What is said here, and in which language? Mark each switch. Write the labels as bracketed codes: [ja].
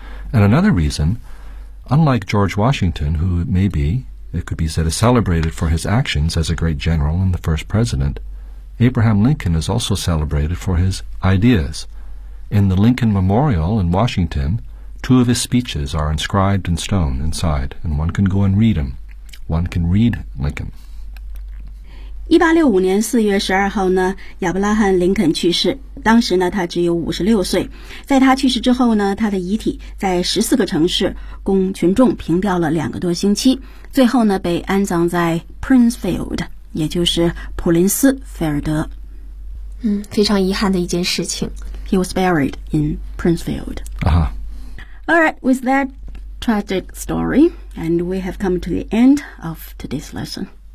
[en] And another reason, unlike George Washington, who maybe, it could be said, is celebrated for his actions as a great general and the first president, Abraham Lincoln is also celebrated for his ideas. In the Lincoln Memorial in Washington,Two of his speeches are inscribed in stone inside, and one can go and read them. One can read Lincoln. [zh] 1865年4月12号呢，亚伯拉罕·林肯去世，当时呢他只有56岁。在他去世之后呢，他的遗体在14个城市供群众凭吊了两个多星期，最后呢被安葬在 Princefield， 也就是普林斯菲尔德。嗯，非常遗憾的一件事情。 [en] He was buried in Princefield. Uh-huh. Alright, with that tragic story, and we have come to the end of today's lesson.